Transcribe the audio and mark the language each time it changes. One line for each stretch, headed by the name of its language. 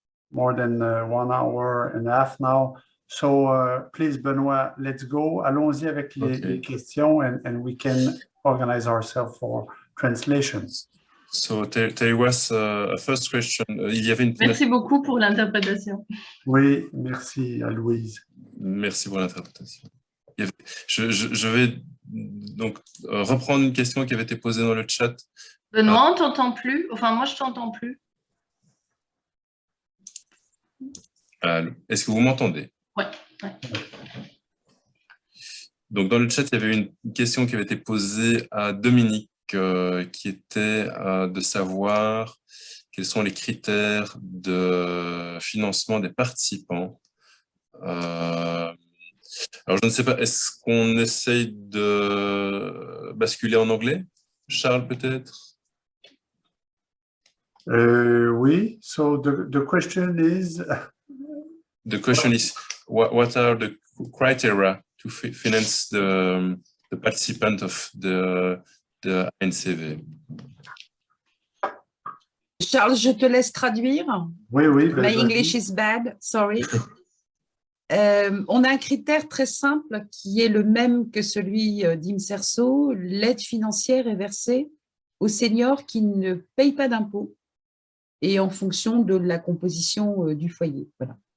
English: more than 1 hour and a half now. So please, Benoit, let's go.
French: Allons-y avec les questions,
English: and we can organize ourselves for translations. So there was a first question.
French: Il y avait une... Merci beaucoup pour l'interprétation. Oui, merci à Louise. Merci pour l'interprétation. Je vais donc reprendre une question qui avait été posée dans le chat. Benoît, on t'entend plus. Enfin, moi, je t'entends plus. Est-ce que vous m'entendez? Oui. Donc, dans le chat, il y avait une question qui avait été posée à Dominique, qui était de savoir quels sont les critères de financement des participants. Alors, je ne sais pas, est-ce qu'on essaye de basculer en anglais? Charles, peut-être?
English: Oui, so the question is... The question is, what are the criteria to finance the participant of the ANCV?
French: Charles, je te laisse traduire. Oui, oui.
English: My English is bad, sorry.
French: On a un critère très simple qui est le même que celui d'IMSERSO. L'aide financière est versée aux seniors qui ne payent pas d'impôts et en fonction de la composition du foyer. Voilà.